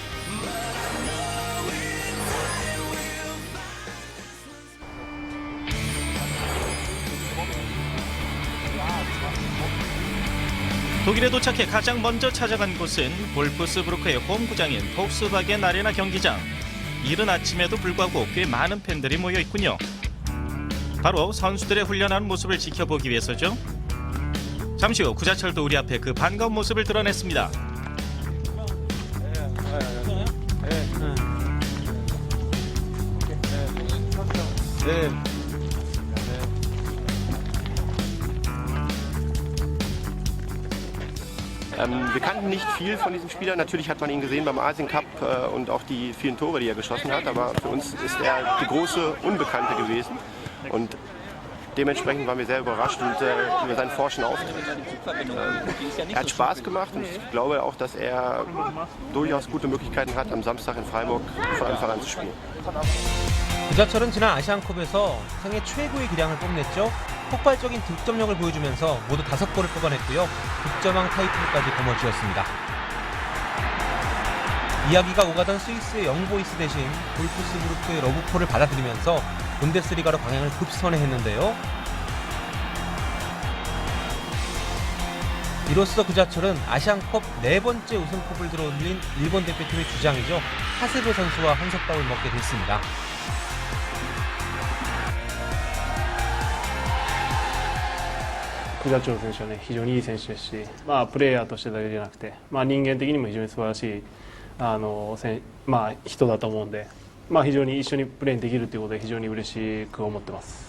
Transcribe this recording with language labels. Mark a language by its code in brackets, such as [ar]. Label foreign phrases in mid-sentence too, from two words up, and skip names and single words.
[ko] 독일에 도착해 가장 먼저 찾아간 곳은 볼프스부르크의 홈구장인 폭스바겐 아레나 경기장. 이른 아침에도 불구하고 꽤 많은 팬들이 모여 있군요. 바로 선수들의 훈련하는 모습을 지켜보기 위해서죠. 잠시 후 구자철도 우리 앞에 그 반가운 모습을 드러냈습니다. [de] Wir kannten nicht viel von diesem Spieler. Natürlich hat man ihn gesehen beim Asien Cup und auch die vielen Tore, die er geschossen hat. Aber für uns ist er die große Unbekannte gewesen. Und dementsprechend waren wir sehr überrascht über seinen forschen Auftritt. Er hat Spaß gemacht und ich glaube auch, dass er durchaus gute Möglichkeiten hat, am Samstag in Freiburg von Anfang an zu spielen. [ko] 구자철은 지난 아시안컵에서 생애 최고의 기량을 뽐냈죠. 폭발적인 득점력을 보여주면서 모두 5골을 뽑아냈고요. 득점왕 타이틀까지 거머쥐었습니다. 이야기가 오가던 스위스의 영보이스 대신 볼프스부르크의 러브콜을 받아들이면서 분데스리가로 방향을 급선회했는데요. 이로써 구자철은 아시안컵 4번째 우승컵을 들어올린 일본 대표팀의 주장이죠. 하세베 선수와 한솥밥을 먹게 됐습니다. [ja] クジャチョル選手はね、非常にいい選手ですし、プレーヤーとしてだけじゃなくて、人間的にも非常に素晴らしい人だと思うんで、非常に一緒にプレーできるということで非常に嬉しく思ってます。